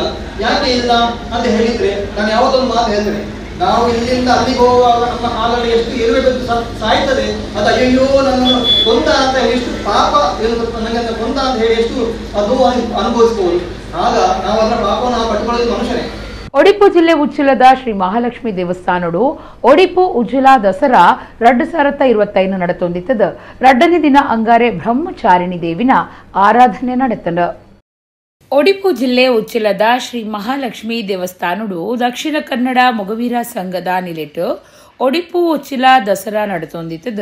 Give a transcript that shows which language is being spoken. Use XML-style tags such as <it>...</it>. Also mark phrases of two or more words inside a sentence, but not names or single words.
<kn>ಯಾಕೆ ಇಲ್ಲ ಅಂತ ಹೇಳಿದ್ರೆ ನಾನು ಯಾವತ್ತೊಂದು ಮಾತು ಹೇಳ್ತೇನೆ, ನಾವು ಇಲ್ಲಿಂದ ಅಲ್ಲಿಗೆ ಹೋಗುವಾಗ ನಮ್ಮ ಕಾಲಲ್ಲಿ ಎಷ್ಟು ಇರಬೇಕು ಸಾಯ್ತದೆ, ಅದು ಅಯ್ಯೋ ನನ್ನನ್ನು ಕೊಂದ ಅಂತ ಹೇಳಿ ಎಷ್ಟು ಪಾಪ ನನಗೆ ಕೊಂದ ಅಂತ ಹೇಳಿ ಎಷ್ಟು ಅದು ಅನುಭವಿಸಬಹುದು. ಆಗ ನಾವು ಅದರ ಪಾಪವನ್ನು ನಾವು ಪಟ್ಟುಕೊಳ್ಳೋದು ಮನುಷ್ಯನೇ.</kn> <tcy>ಒಡಿಪು ಜಿಲ್ಲೆ ಉಚ್ಚಿಲದ ಶ್ರೀ ಮಹಾಲಕ್ಷ್ಮಿ ದೇವಸ್ಥಾನಡು ಒಡಿಪು ಉಜ್ಜಿಲ ದಸರಾ 2025 ನಡತೊಂದಿತ್ತದ. 2ನೇ ದಿನ ಅಂಗಾರೆ ಬ್ರಹ್ಮಚಾರಿಣಿ ದೇವಿನ ಆರಾಧನೆ ನಡೆತಂಡ. ಒಡಿಪು ಜಿಲ್ಲೆ ಉಚ್ಚಿಲದ ಶ್ರೀ ಮಹಾಲಕ್ಷ್ಮಿ ದೇವಸ್ಥಾನಡು ದಕ್ಷಿಣ ಕನ್ನಡ ಮೊಗವೀರ ಸಂಘದ ನಿಲೆಟ್ಟು ಒಡಿಪು ಉಚ್ಚಿಲ ದಸರಾ ನಡತೊಂದಿತ್ತದ.</tcy>